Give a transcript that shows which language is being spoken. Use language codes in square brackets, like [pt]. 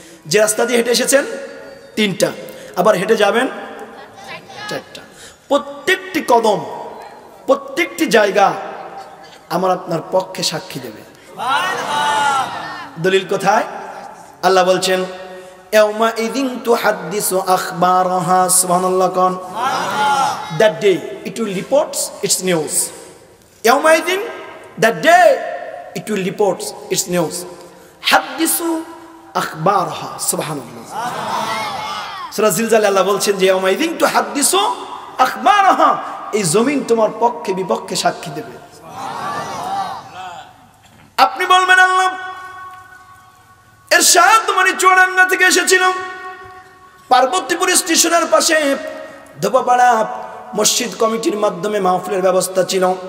[bn] যে রাস্তা দিয়ে হেঁটে এসেছেন 3টা, আবার হেঁটে যাবেন 4টা। প্রত্যেকটি কদম প্রত্যেকটি জায়গা আমার আপনার পক্ষে সাক্ষী দেবে। দলিল কোথায়? আল্লাহ বলছেন [ar] ইয়াউমা ইযিন তুহাদ্দিসু আখবারাহা, [bn] সুবহানাল্লাহ কোন? [en] That day it will report its news. [ar] ইয়াউমা ইযিন, [en] that day it will report its news. [ar] হাদিসু আখবারহা, সুবহানাল্লাহ। [bn] সূরা জিলজালে আল্লাহ বলছেন যে [ar] ইয়াউমাইযিন তুহাদ্দিসু আখবারহা, [bn] এই জমিন তোমার পক্ষে বিপক্ষে সাক্ষী দেবে। আপনি বলবেন আল্লাহ এরশাদ মানে চুয়াডাঙ্গা থেকে এসেছিল, পার্বতীপুর স্টেশনের পাশে ধোপাপাড়া মসজিদ কমিটির মাধ্যমে মাহফিলের ব্যবস্থা ছিল।